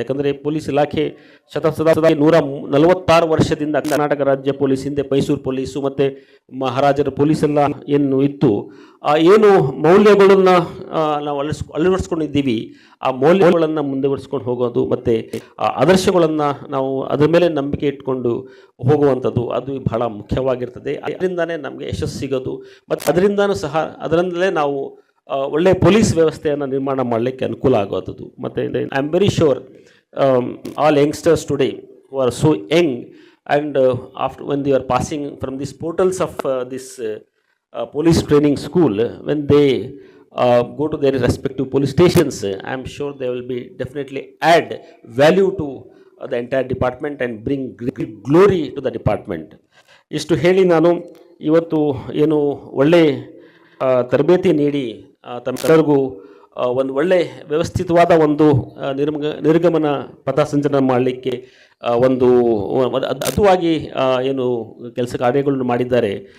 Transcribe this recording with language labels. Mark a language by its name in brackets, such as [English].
[Kannada] ಯಾಕಂದರೆ ಪೊಲೀಸ್ ಇಲಾಖೆ ಸದಾ 146 ವರ್ಷದಿಂದ ಕರ್ನಾಟಕ ರಾಜ್ಯ ಪೊಲೀಸ್, ಹಿಂದೆ ಮೈಸೂರು ಪೊಲೀಸು ಮತ್ತು ಮಹಾರಾಜರ ಪೊಲೀಸೆಲ್ಲ ಏನು ಇತ್ತು, ಏನು ಮೌಲ್ಯಗಳನ್ನು ನಾವು ಅಳವಡಿಸ್ಕೊಂಡಿದ್ದೀವಿ, ಆ ಮೌಲ್ಯಗಳನ್ನು ಮುಂದುವರಿಸ್ಕೊಂಡು ಹೋಗೋದು ಮತ್ತು ಆದರ್ಶಗಳನ್ನು ನಾವು ಅದರ ಮೇಲೆ ನಂಬಿಕೆ ಇಟ್ಕೊಂಡು ಹೋಗುವಂಥದ್ದು ಅದು ಬಹಳ ಮುಖ್ಯವಾಗಿರ್ತದೆ. ಅದರಿಂದನೇ ನಮಗೆ ಯಶಸ್ಸು ಸಿಗೋದು ಮತ್ತು ಅದರಿಂದನೂ ಸಹ ಅದರಿಂದಲೇ ನಾವು ಒಳ್ಳೆಯ ಪೊಲೀಸ್ ವ್ಯವಸ್ಥೆಯನ್ನು ನಿರ್ಮಾಣ ಮಾಡಲಿಕ್ಕೆ ಅನುಕೂಲ ಆಗೋದು. [English] ಮತ್ತು I am very sure all youngsters today who are so young and after when they are passing from these portals of this police training school, when they go to their respective police stations, I am sure they will be definitely add value to the entire department and bring great glory to the department. [Kannada] ಇಷ್ಟು ಹೇಳಿ ನಾನು ಇವತ್ತು ಏನು ಒಳ್ಳೆ ತರಬೇತಿ ನೀಡಿ ತಮ್ಮೆಲ್ಲರಿಗೂ ಒಂದು ಒಳ್ಳೆ ವ್ಯವಸ್ಥಿತವಾದ ಒಂದು ನಿರ್ಗಮನ ಪಥಸಂಚಲನ ಮಾಡಲಿಕ್ಕೆ ಒಂದು ಅದ್ಭುತವಾಗಿ ಏನು ಕೆಲಸ ಕಾರ್ಯಗಳನ್ನು ಮಾಡಿದ್ದಾರೆ.